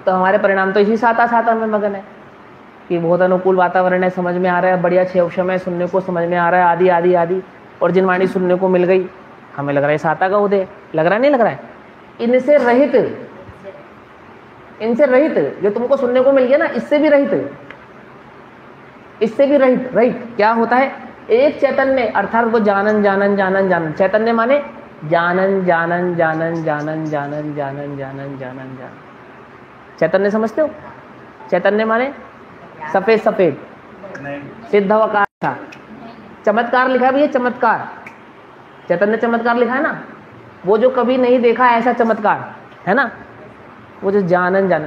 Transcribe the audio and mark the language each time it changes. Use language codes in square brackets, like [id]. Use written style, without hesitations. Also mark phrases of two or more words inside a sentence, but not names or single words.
[hi] तो हमारे परिणाम तो इसी साता साता में मगन है कि बहुत अनुकूल वातावरण है, समझ में आ रहा है, बढ़िया क्षेम है, सुनने को समझ में आ रहा है, आदि आदि आदि, और जिन वाणी सुनने को मिल गई हमें लग रहा है साता का उदय, लग रहा है नहीं लग रहा है। इनसे रहित, इनसे रहित जो तुमको सुनने को मिल गया ना, इससे भी रहित, इससे भी रहित, रहित क्या होता है, एक चैतन्य अर्थात वो जानन जानन जानन जानन, चैतन्य माने जानन जानन जानन जानन जानन जानन जानन जानन जानन, चैतन्य समझते हो, चैतन्य माने सफेद सफेद, नहीं सिद्धवकार था, चमत्कार लिखा है भैया, चमत्कार, चैतन्य चमत्कार लिखा है ना, वो जो कभी नहीं देखा ऐसा चमत्कार है ना, वो जो जानन जानन।